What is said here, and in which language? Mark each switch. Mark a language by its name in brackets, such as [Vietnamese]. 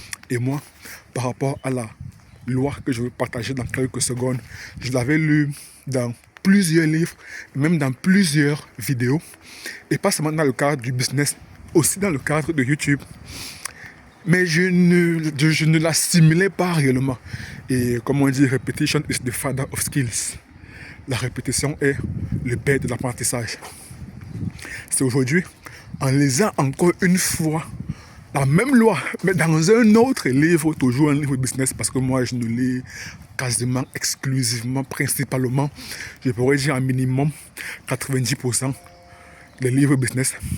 [French] Et moi, par rapport à la loi que je veux partager dans quelques secondes, je l'avais lu dans plusieurs livres, même dans plusieurs vidéos, et pas seulement dans le cadre du business, aussi dans le cadre de YouTube. Mais je ne l'assimilais pas réellement. Et comme on dit, [English] repetition is the father of skills. [French] La répétition est le père de l'apprentissage. C'est aujourd'hui, en lisant encore une fois la même loi, mais dans un autre livre, toujours un livre business, parce que moi je ne lis quasiment exclusivement, principalement, je pourrais dire un minimum 90% des livres business.